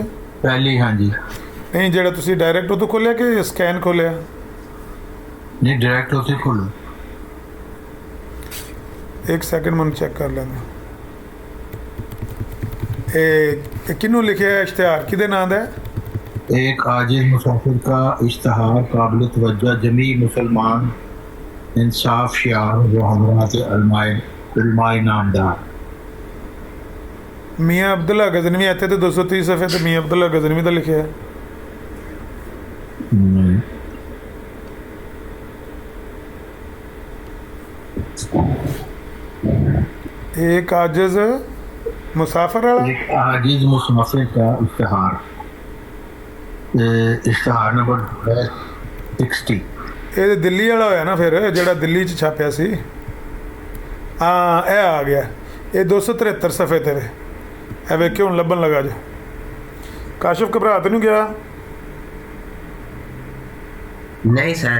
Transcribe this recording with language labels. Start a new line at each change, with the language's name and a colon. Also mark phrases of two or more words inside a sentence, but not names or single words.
Punjabi: ਪਹਿਲੀ, ਹਾਂਜੀ। ਨਹੀਂ, ਜਿਹੜਾ ਤੁਸੀਂ ਡਾਇਰੈਕਟ ਉਦੋਂ ਖੋਲਿਆ ਕਿ ਸਕੈਨ ਖੋਲਿਆ? ਨਹੀਂ, ਡਾਇਰੈਕਟ ਉੱਥੇ ਖੋਲੋ। ਇੱਕ ਸੈਕਿੰਡ ਮੈਨੂੰ ਚੈੱਕ ਕਰ ਲੈਂਦਾ। ਇਹ ਕਿਹਨੂੰ ਲਿਖਿਆ ਹੈ ਇਸ਼ਤਿਹਾਰ? ਕਿਹਦੇ ਨਾਂ ਦਾ ਹੈ?
Urdu: ایک عاجز مسافر کا اشتہار قابل توجہ جمیع مسلمان انصاف شعار و حضرات علماء نامدار۔
Punjabi: ਮੀਆਂ ਅਬਦੁੱਲਾ ਗਜ਼ਨਵੀ, ਇੱਥੇ ਤੇ 230 ਸਫੇ ਤੇ ਮੀਆਂ ਅਬਦੁੱਲਾ ਗਜ਼ਨਵੀ ਦਾ ਲਿਖਿਆ ਹੈ।
Urdu: ایک عاجز مسافر والا ایک عاجز مسافر کا اشتہار، اشتہار نمبر 60۔
Punjabi: ਇਹ ਦਿੱਲੀ ਵਾਲਾ ਹੋਇਆ ਨਾ ਫਿਰ, ਜਿਹੜਾ ਦਿੱਲੀ 'ਚ ਛਾਪਿਆ ਸੀ। ਹਾਂ, ਇਹ ਆ ਗਿਆ। ਇਹ 273 ਸਫੇ ਤੇ ਵੇ। ਇਹ ਵੇਖਿਓ ਹੁਣ ਲੱਭਣ ਲੱਗਾ ਜੋ। ਕਾਸ਼ਫ ਘਬਰਾ ਤੇ ਨਹੀਂ ਗਿਆ?
Urdu: نہیں سر،